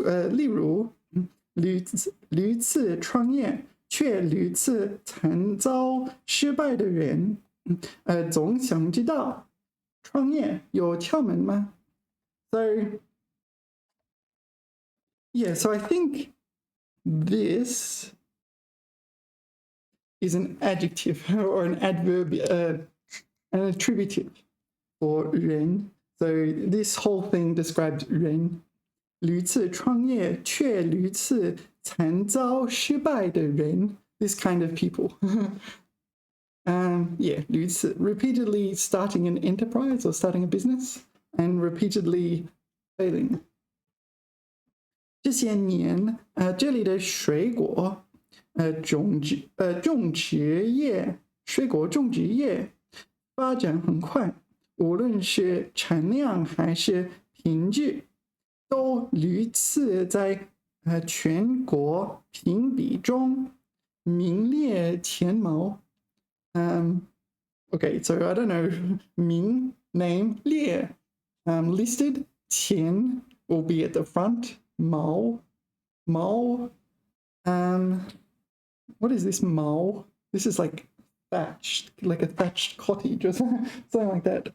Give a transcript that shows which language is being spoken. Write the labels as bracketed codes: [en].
[zh] 例如屡次创业却屡次惨遭失败的人总想知道创业有窍门吗 [en] So yeah, so I think this is an adjective or an adverb, an attributive for 人. So this whole thing describes 人. [zh] 屡次创业却屡次惨遭失败的人. [en] This kind of people. Yeah, 屡次 repeatedly starting an enterprise or starting a business and repeatedly failing. [zh] 这些年这里的水果种植业水果种植业发展很快，无论是产量还是品质，都屡次在全国评比中名列前茅。 [en] Okay, so I don't know. 名 name 列 listed 前 will be at the front. Mao. What is this Mao? This is like thatched, like a thatched cottage or something like that.